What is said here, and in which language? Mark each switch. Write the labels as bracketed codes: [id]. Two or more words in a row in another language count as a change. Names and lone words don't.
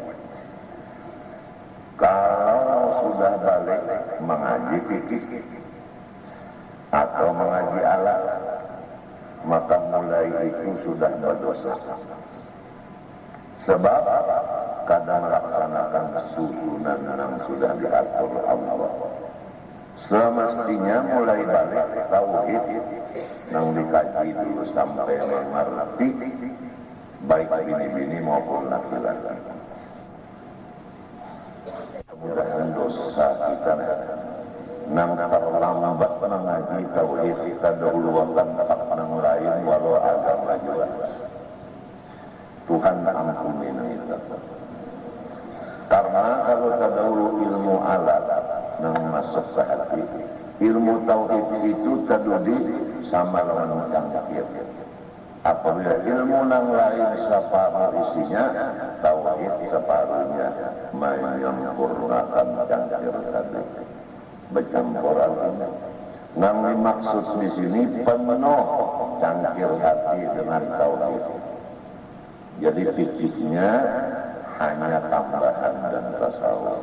[id] Kalau sudah balik mengaji fikih atau mengaji alat, maka mulai itu sudah berdosa. Sebab kadang melaksanakan susunan yang sudah diatur Allah. Semestinya mulai balik tauhid yang dikaji dulu sampai mengerti, baik bini-bini maupun laki-laki. Mudah-mudahan dosa kita nang terlambat mengaji tauhid, kita dahulukan nang lain walau agama juga. Tuhan ampuni kita. Karena kalau terdahulu ilmu alat nang masuk ke hati, ilmu tauhid itu terdudi sama lawan cangkir. Apabila ilmu nang lain separuh isinya, tauhid separuhnya menyempurnakan cangkir tadi. Bercampuran ini. Yang dimaksud di sini penuh cangkir hati dengan tauhid. Jadi fikihnya hanya tambahan dan tasawuf.